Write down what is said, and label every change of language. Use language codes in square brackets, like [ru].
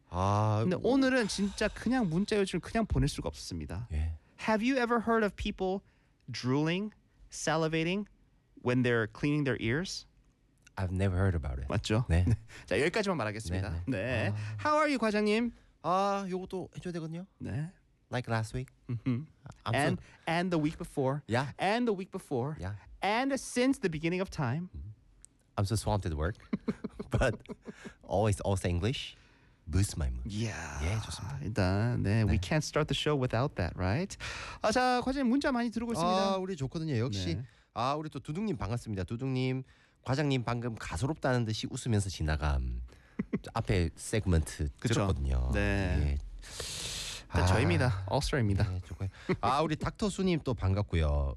[ko] 근데 오늘은 진짜 그냥 문자 요즘 그냥 보낼 수가 없었습니다. 예. [en] Have you ever heard of people drooling, salivating when they're cleaning their ears? I've never heard about it. [ko] 맞죠? 네. 자, 여기까지만 말하겠습니다. [en] 네. 네. 네. How are you, 과장님? [ko] 요것도 해줘야 되거든요. 네. [en] Like last week. Mm-hmm. And the week before. Yeah. And the week before. Yeah. And since the beginning of time. I'm so swamped at work. But always also English. Boost my mood. Yeah. [ko] 예, 좋습니다. 일단, 네. 네. [en] We can't start the show without that, right? [ko] 자, 과장님 문자 많이 들어오고 있습니다. 우리 좋거든요. 역시. 네. 우리 또 두둥님 반갑습니다. 두둥님. 과장님 방금 가소롭다는 듯이 웃으면서 지나간 앞에 세그먼트 들었거든요. 네. 예. 저입니다. 올스타입니다. 네, 좋고요. 우리 닥터 수님 또 반갑고요.